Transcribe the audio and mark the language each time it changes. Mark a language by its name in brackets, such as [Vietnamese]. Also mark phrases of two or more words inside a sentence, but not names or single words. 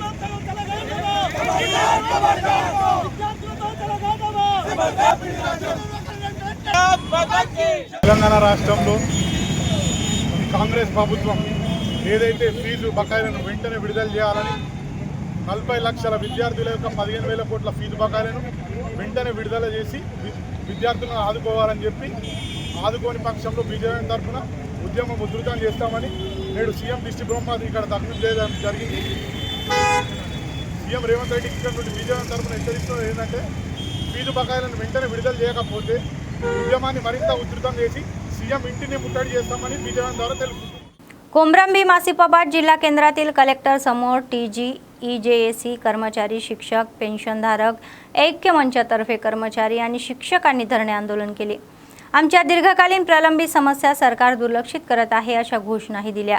[Telugu] जिंदाबाद తెలంగాణ రాష్ట్రంలో కాంగ్రెస్ ప్రభుత్వం ఏదైతే ఫీజు బకాయిలను వెంటనే విడుదల చేయాలని 40 లక్షల విద్యార్థుల యొక్క 15,000 కోట్ల ఫీజు బకాయిలను వెంటనే విడుదల చేసి విద్యార్థులను ఆదుకోవాలని చెప్పి ఆదుకోని పక్షంలో బీజేపీ తరఫున ఉద్యమం ఉధృతం చేస్తామని నేడు సీఎం దిష్టి బొమ్మ ఇక్కడ తగ్గు చేయడం జరిగింది. సీఎం రేవంత్ రెడ్డి ఇక్కడ నుండి బీజేపీ తరఫున హెచ్చరిస్తున్నది ఏంటంటే ఫీజు బకాయిలను వెంటనే విడుదల చేయకపోతే ఉద్యమాన్ని మరింత ఉధృతం చేసి సీఎం ఇంటిని ముట్టడి చేస్తామని బీజేపీ ద్వారా తెలుపుతుంది. [Marathi] कोमरंबी आसिफाबाद जिल्हा केंद्रातील कलेक्टर समोर TG EJAC कर्मचारी शिक्षक पेन्शनधारक ऐक्य मंचातर्फे कर्मचारी आणि शिक्षकांनी धरणे आंदोलन केले. आमच्या दीर्घकालीन प्रलंबित समस्या सरकार दुर्लक्षित करत आहे अशा घोषणाही दिल्या.